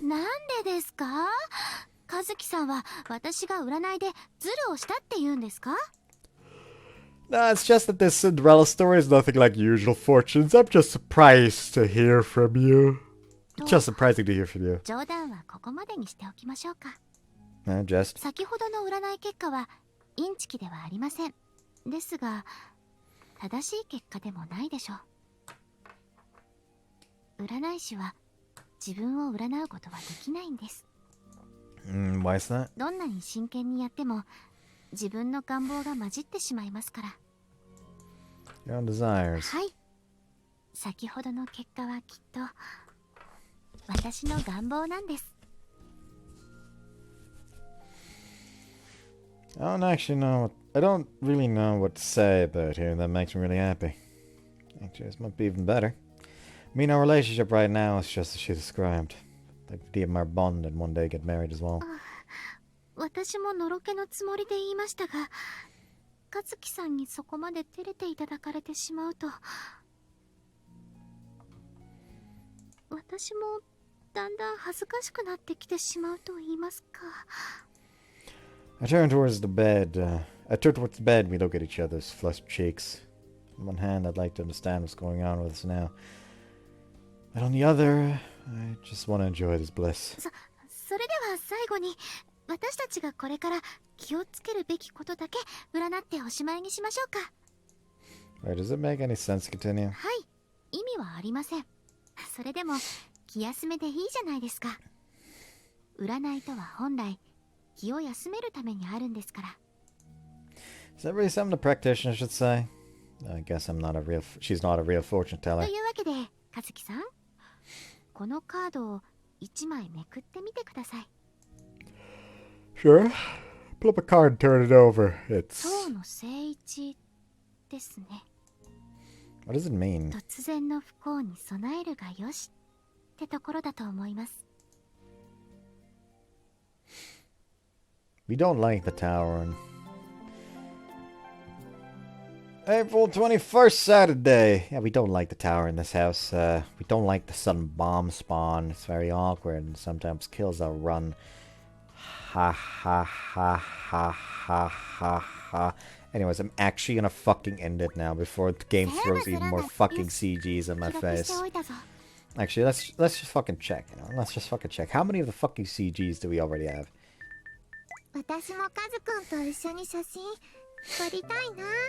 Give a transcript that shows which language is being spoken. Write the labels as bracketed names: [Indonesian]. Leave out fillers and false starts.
[Japanese] なんでですか。和樹さんは私が占いでズルをしたって言うんですか。 [English] No, it's just that this Cinderella story is nothing like usual fortunes. I'm just surprised to hear from you. Just surprising to hear from you. [Japanese] 冗談はここまでにしておきましょうか。 [English] Just. [Japanese] 先ほどの占い結果はインチキではありません。ですが正しい結果でもないでしょう。占い師は自分を占うことはできないんです。 [English] Why is that? [Japanese] どんなに真剣にやっても自分の願望が混じってしまいますから。 [English] Your own desires. [Japanese] はい、先ほどの結果はきっと私の願望なんです。 [English] I don't actually know I don't really know what to say about here that makes me really happy. Actually, this might be even better. Me and our relationship right now is just as she described. Like redeem our bond and one day get married as well. [Japanese] 私ものろけのつもりで言いましたが、和樹さんにそこまで照れていただかれてしまうと、私もだんだん恥ずかしくなってきてしまうと言いますか。 [English] I turn towards the bed. I turn towards the bed and we look at each other's flushed cheeks. On one hand, I'd like to understand what's going on with us now. But on the other, I just want to enjoy this bliss. [Japanese] それでは最後に私たちがこれから気をつけるべきことだけ占っておしまいにしましょうか。 [English] Wait, does it make any sense to continue? [Japanese] はい、意味はありません。それでも気休めでいいじゃないですか。占いとは本来気を休めるためにあるんですから。 [English] Is that really something the practitioner should say? I guess she's not a real fortune [Japanese] と [English] teller. [Japanese] いうわけで和樹さん、このカードを1枚めくってみてください。 [English] Sure. Pull up a card and turn it over. It's... [Japanese] 今日の正位置ですね。 [English] What does it mean? [Japanese] 突然の不幸に備えるがよしってところだと思います。 [English] We don't like the tower and... April 21st, Saturday. Yeah, we don't like the tower in this house. We don't like the sudden bomb spawn. It's very awkward and sometimes kills our run. Ha ha ha ha ha ha ha. Anyways, I'm actually gonna fucking end it now before the game throws even more fucking CGs in my face. Actually, let's just fucking check. You know, let's just fucking check. How many of the fucking CGs do we already have? [Japanese] 私もカズくんと一緒に写真撮りたいな。